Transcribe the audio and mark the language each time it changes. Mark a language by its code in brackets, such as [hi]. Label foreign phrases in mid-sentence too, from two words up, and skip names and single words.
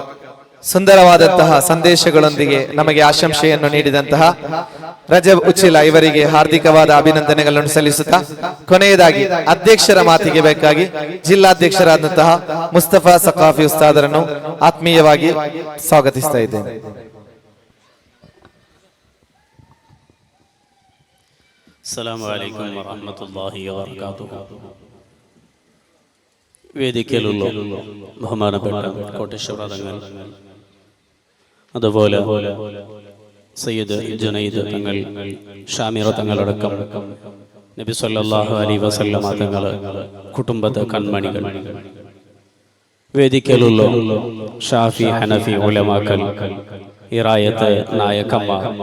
[kn] ಸುಂದರವಾದಂತಹ ಸಂದೇಶಗಳೊಂದಿಗೆ ನಮಗೆ ಆಶಂಸೆಯನ್ನು ನೀಡಿದಂತಹ ರಜಬ್ ಉಚ್ಚಿಲ ಇವರಿಗೆ ಹಾರ್ದಿಕವಾದ ಅಭಿನಂದನೆಗಳನ್ನು ಸಲ್ಲಿಸುತ್ತಾ, ಕೊನೆಯದಾಗಿ ಅಧ್ಯಕ್ಷರ ಮಾತಿಗೆ ಬೇಕಾಗಿ ಜಿಲ್ಲಾಧ್ಯಕ್ಷರಾದಂತಹ ಮುಸ್ತಫಾ ಸಕಾಫಿ ಉಸ್ತಾದರನ್ನು ಆತ್ಮೀಯವಾಗಿ ಸ್ವಾಗತಿಸ್ತಾ ಇದ್ದೇನೆ. [ar] السلام عليكم ورحمة الله وبركاته. [ml] വേദിക്കലുള്ള ബഹുമാനപ്പെട്ട കോട്ടേശ്വര തങ്ങൾ, അതുപോലെ സയ്യിദ് ജുനൈദ് തങ്ങൾ, ഷാമിറ തങ്ങളടക്കം നബി [ar] صلى الله عليه وسلم [ml] തങ്ങൾ കുടുംബത്തെ കൺമണികൾ, വേദിക്കലുള്ള ഷാഫി ഹനഫി ഉലമാക്കൾ, ഇറായത്ത് നായകന്മാർ,